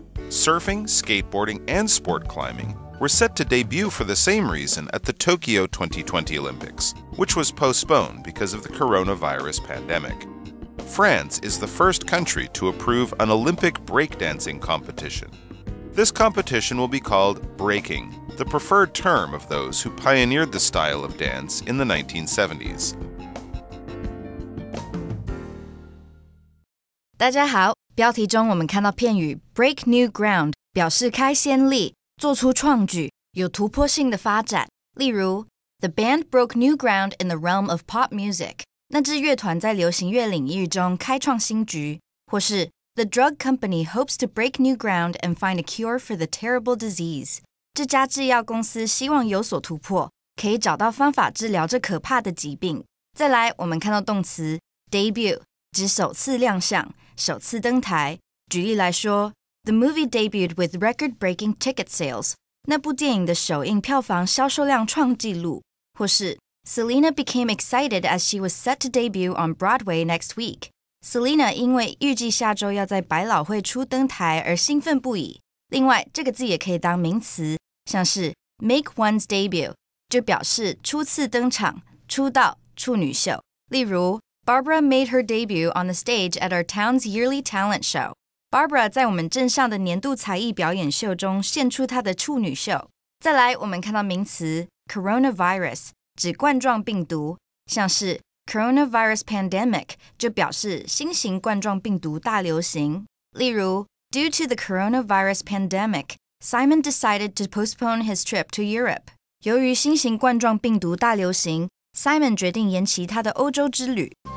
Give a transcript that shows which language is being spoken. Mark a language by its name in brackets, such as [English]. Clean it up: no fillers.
[English] Surfing, skateboarding, and sport climbing were set to debut for the same reason at the Tokyo 2020 Olympics, which was postponed because of the coronavirus pandemic. France is the first country to approve an Olympic breakdancing competition. This competition will be called breaking, the preferred term of those who pioneered the style of dance in the 1970s. [Chinese] 大家好，标题中我们看到片语 [English] break new ground [Chinese] 表示开先例，做出创举，有突破性的发展。例如 [English] The band broke new ground in the realm of pop music [Chinese] 那支乐团在流行乐领域中开创新局。或是 [English] The drug company hopes to break new ground and find a cure for the terrible disease [Chinese] 这家制药公司希望有所突破，可以找到方法治疗这可怕的疾病。再来我们看到动词 debut 指首次亮相，首次登台。举例来说 [English] The movie debuted with record-breaking ticket sales [Chinese] 那部电影的首映票房销售量创纪录。或是 [English] Selena became excited as she was set to debut on Broadway next week Selena [Chinese] 因为预计下周要在百老汇初登台而兴奋不已。另外这个字也可以当名词，像是 [English] make one's debut [Chinese] 就表示初次登场，出道，处女秀。例如 [English] Barbara made her debut on the stage at our town's yearly talent show. [Chinese] Barbara 在我们镇上的年度才艺表演秀中献出她的处女秀。再来，我们看到名词 coronavirus 指冠状病毒，像是 [English] coronavirus pandemic [Chinese] 就表示新型冠状病毒大流行。例如 [English] Due to the coronavirus pandemic, Simon decided to postpone his trip to Europe. [Chinese] 由于新型冠状病毒大流行Simon 决定延期他的欧洲之旅。